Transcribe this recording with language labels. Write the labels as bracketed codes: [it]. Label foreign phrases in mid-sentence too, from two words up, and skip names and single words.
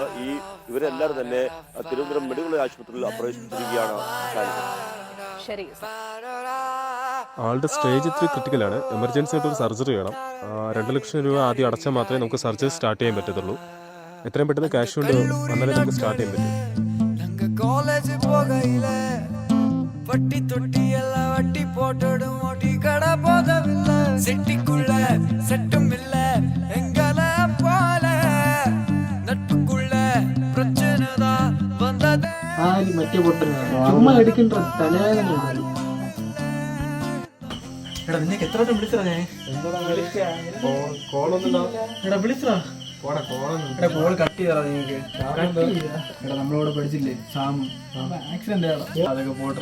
[ml] ഇവരെല്ലാവരും തന്നെ തിരുവനന്തപുരം മെഡിക്കൽ ആശുപത്രിയിൽ പ്രവേശിപ്പിച്ചിരിക്കുകയാണ്. ശരി, ആളുടെ സ്റ്റേജ് 3 ക്രിട്ടിക്കലാണ്. എമർജൻസി ആയിട്ട് ഒരു സർജറി വേണം. 2 ലക്ഷം രൂപ ആദ്യം അടച്ചാൽ മാത്രമേ നമുക്ക് [en] surgery start [ml] ചെയ്യാൻ പറ്റത്തുള്ളൂ. എത്രയും പെട്ടെന്ന് ക്യാഷ് കൊണ്ട് വന്നാലേ നമുക്ക് സ്റ്റാർട്ട് ചെയ്യാൻ പറ്റും. [ta] காலேஜ் போகையில பட்டி தொட்டி எல்லாம் வட்டி போட்டுடும். ஓட்டி கடை போதவில்லை, செட்டிக்குள்ள செட்டும் இல்ல எங்கள போல. நட்புக்குள்ள பிரச்சனை தான் வந்தது. [ml] മറ്റേ പൊട്ടുന്ന ചുമ്മാ എടുക്കണ്ട തലവേദന. എടാ നിന്നെ എത്ര വട്ടം വിളിച്ചതാ ഞാൻ? എടാ വിളിച്ചതാ. [en] call cut [ml] ചെയ്താ നിങ്ങൾക്ക്? എടാ നമ്മളോട് പഠിച്ചില്ലേ സാമു? ആക്സിഡന്റ് അതൊക്കെ പോട്ടെ.